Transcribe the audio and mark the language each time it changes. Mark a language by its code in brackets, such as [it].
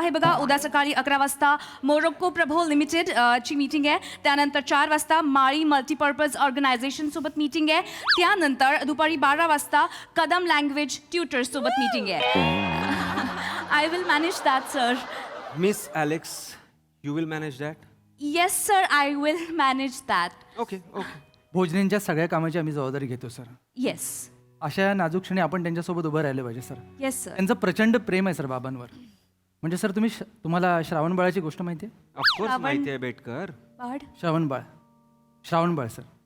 [mr] हे बघा, उद्या सकाळी 11 वाजता मोरोक्को प्रभो लिमिटेड ची मीटिंग आहे. त्यानंतर 4 वाजता माळी मल्टीपर्पज ऑर्गनायझेशन सोबत मीटिंग आहे. त्यानंतर दुपारी 12 वाजता कदम लँग्वेज ट्युटर्स सोबत मीटिंग आहे. [en] I will manage that, sir. Miss Alex, you will manage that? Yes, sir, I will manage that. Okay, okay. [mr] भोजनेंच्या सगळ्या कामाची आम्ही जबाबदारी घेतो सर. [en] Yes. [mr] अशा नाजूक क्षणी आपण त्यांच्यासोबत उभं राहिलं पाहिजे सर. [en] Yes, sir. [mr] त्यांचं प्रचंड प्रेम आहे सर बाबांवर. म्हणजे सर तुम्हाला श्रावण बाळाची गोष्ट माहिती आहे? [en] Of course [mr] माहिती आहे बेटकर. Bard. श्रावण बाळ सर.